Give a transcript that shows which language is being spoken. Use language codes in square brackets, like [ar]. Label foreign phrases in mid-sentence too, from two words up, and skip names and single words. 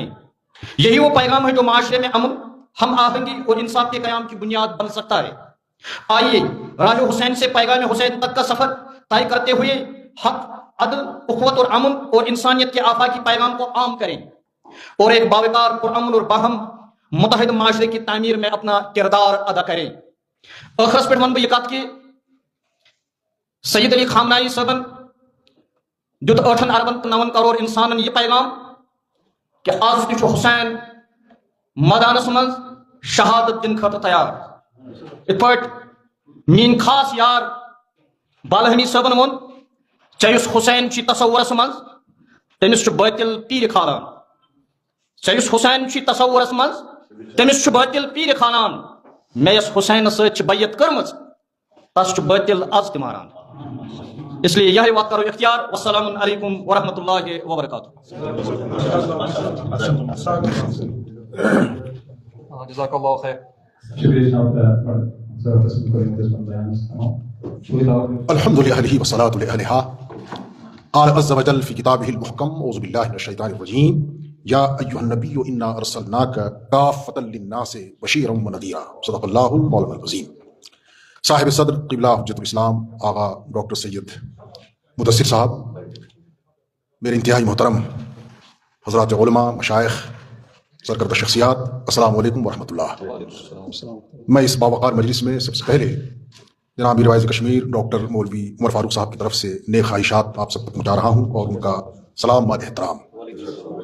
[ur] یہی وہ پیغام ہے جو معاشرے میں امن، ہم آہنگی اور انصاف کے قیام کی بنیاد بن سکتا ہے. آئیے راہ حسین سے پیغام حسین تک کا سفر طے کرتے ہوئے حق، عدل، اخوت اور امن اور انسانیت کے آفاقی پیغام کو عام کریں اور ایک باوقار، پرامن اور باہم متحد معاشرے کی تعمیر میں اپنا کردار ادا کریں. [ks] ٲخرس پٮ۪ٹھ وَنہٕ بہٕ یہِ کتھ کہِ سید علی خامنائی صٲبن دیُت 8 اربن تہٕ 9 کروڑ انسانن یہِ پیغام کہ آز تہِ چھُ حسین مٲدانس منٛز شہادت دِنہٕ خٲطرٕ تیار. یِتھ پٲٹھۍ میٛٲنۍ خاص یار بالہمی صٲبن ووٚن، ژےٚ یُس حسین چھُے تصورس منٛز تٔمِس چھُ بٲطل پیٖرِ کھالان. ژےٚ یُس حسین چھُے تصورس منٛز تٔمِس چھُ بٲطل پیٖرِ کھالان. مےٚ یۄس حسینس سۭتۍ چھِ بیعت کٔرمٕژ تس چھُ بٲطل از تہِ ماران. [ur] اس لیے یہی وقت کرو اختیار. [ar] والسلام علیکم ورحمۃ اللہ وبرکاتہ. جزاک اللہ خیر. [ur] شکریہ جناب [ar] الحمد للہ والصلاۃ لأہلہا. قال عز وجل فی کتابہ المحکم اعوذ باللہ من الشیطان الرجیم یا ایھا النبی انا ارسلناک کافۃ للناس بشیرا ونذیرا. صدق اللہ المولانا العظیم. [ur] صاحب صدر قبلہ حجت الاسلام آغا ڈاکٹر سید مدثر صاحب، میرے انتہائی محترم حضرات علماء، مشائخ، سرکردہ شخصیات، [ar] السلام علیکم ورحمۃ اللہ. [ur] میں اس باوقار مجلس میں سب سے پہلے جناب میروائز کشمیر ڈاکٹر مولوی عمر فاروق صاحب کی طرف سے نیک خواہشات آپ سب تک پہنچا رہا ہوں اور ان کا سلام و احترام.